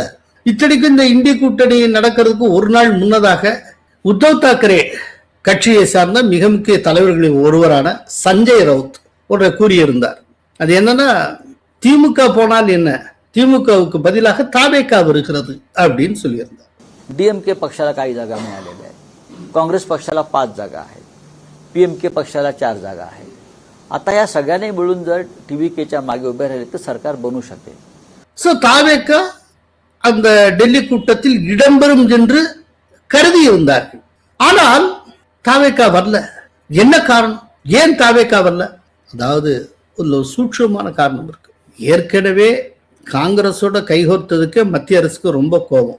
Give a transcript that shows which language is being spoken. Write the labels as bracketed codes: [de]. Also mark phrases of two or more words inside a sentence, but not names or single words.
[ta] இத்தனைக்கு இந்த இந்திய கூட்டணி நடக்கிறதுக்கு ஒரு நாள் முன்னதாக உத்தவ் தாக்கரே கட்சியை சார்ந்த மிக முக்கிய தலைவர்களின் ஒருவரான சஞ்சய் ரவுத் ஒன்றை கூறியிருந்தார். அது என்னன்னா, திமுக போனால் என்ன, திமுகவுக்கு பதிலாக தாவேகா வருகிறது அப்படின்னு சொல்லியிருந்தார். [mr] डीएमके पक्षाला काही जागा मिळालेल्या आहेत, काँग्रेस पक्षाला 5 जागा आहेत, पीएमके पक्षाला 4 जागा आहेत. आता या सगळ्यांनी मिळून जर टीव्हीकेच्या मागे उभे राहिले तर सरकार बनू शकेल. [ta] சோ தாவேகா அந்த டெல்லி கூட்டத்தில் இடம்பெறும் என்று கருதி இருந்தார்கள். ஆனால் தாவேகா வரல. என்ன காரணம்? ஏன் தாவேகா வரல? அதாவது ஒரு சூட்சமான காரணம் இருக்கு. ஏற்கனவே காங்கிரஸோட கைகோர்த்ததுக்கு மத்திய அரசுக்கு ரொம்ப கோபம்.